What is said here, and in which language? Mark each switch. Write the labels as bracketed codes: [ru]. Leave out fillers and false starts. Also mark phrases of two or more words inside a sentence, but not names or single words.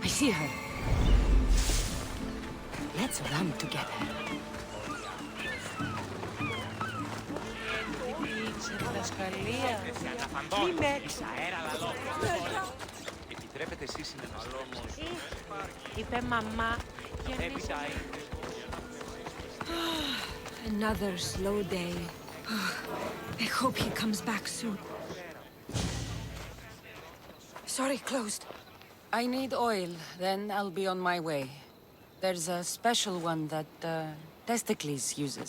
[en] see her. Let's run together. [el] Επιτρέπετε εσείς να μας Είπε μαμά. [en] Another slow day. I hope he comes back soon. Sorry, closed. I need oil, then I'll be on my way. There's a special one that Testicles uses.